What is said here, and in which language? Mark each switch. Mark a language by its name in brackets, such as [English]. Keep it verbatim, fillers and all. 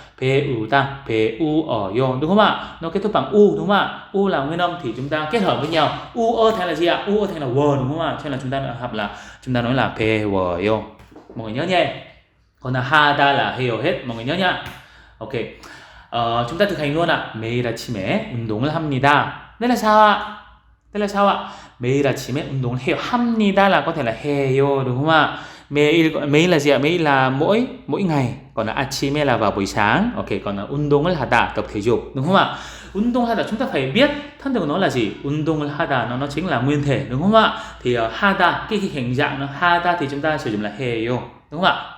[Vietnamese] 배우다, 배우어요, đúng không ạ? Nó kết thúc bằng u, đúng không ạ? U là nguyên âm thì chúng ta kết hợp với nhau, uơ thành là gì ạ? Uơ thành là w, đúng không ạ? Cho nên là chúng ta hợp là chúng ta nói là 배워요, mọi người nhớ nhé. Còn là 하다 là hiểu hết, mọi người nhớ nhá. Ok. Ờ, chúng ta thực hành luôn ạ. [Korean] 매일 아침에 운동을 합니다. [Vietnamese] Đây là sao ạ? Đây là sao ạ? [Korean] 매일 아침에 운동을 해요. [Vietnamese] 합니다 là có thể là 해요, đúng không ạ? 매일 매일 là gì ạ? 매일 là mỗi mỗi ngày, còn là 아침에 là vào buổi sáng. Ok, còn là 운동을 하다 tập thể dục, đúng không ạ? 운동 하다 chúng ta phải biết thân từ của nó là gì? 운동을 하다 nó nó chính là nguyên thể, đúng không ạ? Thì ờ, 하다 cái, cái hình dạng nó 하다 thì chúng ta sử dụng là 해요, đúng không ạ?